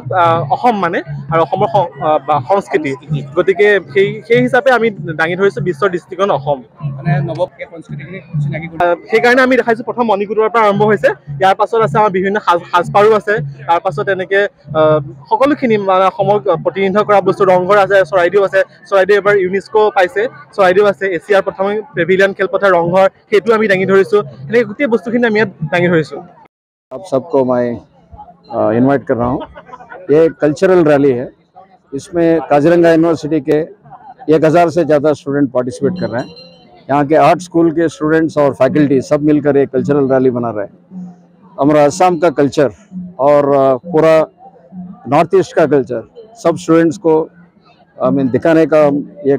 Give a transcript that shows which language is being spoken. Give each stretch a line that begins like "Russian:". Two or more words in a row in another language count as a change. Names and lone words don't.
Assamese: অসম মানে আৰু অসমৰ সংস্কৃতি গতিকে সেই হিচাপে আমি দাঙি ধৰিছোঁ বিশ্বৰ দৃষ্টিকোণ অসম মানে সেইকাৰণে আমি দেখাইছোঁ প্ৰথম মণিকূটৰ পৰা আৰম্ভ হৈছে ইয়াৰ পাছত আছে আমাৰ বিভিন্ন সাজপাৰো আছে তাৰ পাছত এনেকৈ সকলোখিনি মানে অসমক প্ৰতিনিধিত্ব কৰা বস্তু ৰংঘৰ আছে চৰাইদেউ আছে চৰাইদেউ এবাৰ ইউনেস্কো পাইছে চৰাইদেউ আছে এছিয়াৰ প্ৰথম পেভিলিয়ন খেলপথাৰ ৰংঘৰ সেইটো আমি দাঙি ধৰিছোঁ এনেকৈ গোটেই বস্তুখিনি আমি ইয়াত দাঙি ধৰিছোঁ
Hindi: आप सबको मैं इनवाइट कर रहा हूँ ये
English: cultural rally
Hindi: है इसमें काजीरंगा यूनिवर्सिटी के 1000 से ज़्यादा स्टूडेंट पार्टिसिपेट कर रहे हैं यहाँ के 8 स्कूल के स्टूडेंट्स और फैकल्टी सब मिलकर एक
English: cultural rally
Hindi: बना रहे हैं हमारा असम का कल्चर और पूरा नॉर्थ ईस्ट का कल्चर सब स्टूडेंट्स को दिखाने का एक